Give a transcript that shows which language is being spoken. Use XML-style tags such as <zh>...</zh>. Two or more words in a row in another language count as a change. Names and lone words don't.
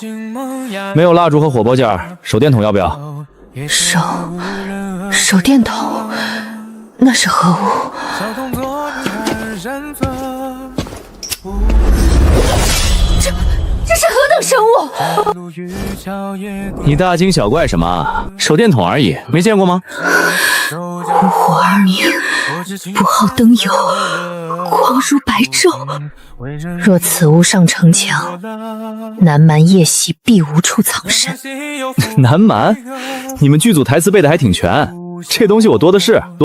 <zh>沒有蠟燭和火撥件，手電筒要不要？手電筒，那是何物？這是何等神物？你大驚小怪什麼？ 手電筒而已，沒見過嗎？無火而明，不好燈油，光如白晝。若此物上城牆，南蠻夜襲必無處藏身。南蠻？你們劇組台詞背的還挺全，這東西我多的是。</zh>